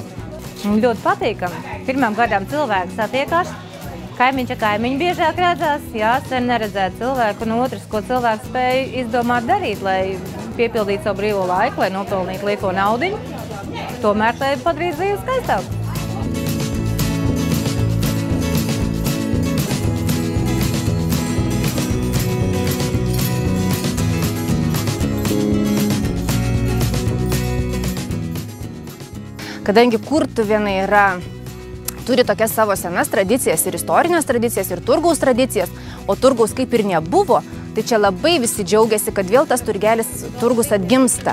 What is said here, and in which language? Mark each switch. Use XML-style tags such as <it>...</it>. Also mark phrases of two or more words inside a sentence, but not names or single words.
<lv>Ļoti patīkami. Pirmām gadām cilvēki satiekās, kaimiņš ar kaimiņu biežāk redzās, sen neredzēt cilvēku, un otrs, ko cilvēks spēja izdomāt darīt, lai piepildīt savu brīvo laiku, lai nopelnītu lieko naudiņu, tomēr tai padarīt dzīvi skaistāku.</lv> <lt>Kadangi kurtuvėnai turi tokias savo senas tradicijas ir istorinės tradicijas ir turgaus tradicijas, o turgaus kaip ir nebuvo, tai čia labai visi džiaugiasi, kad vėl tas turgus atgimsta.</lt>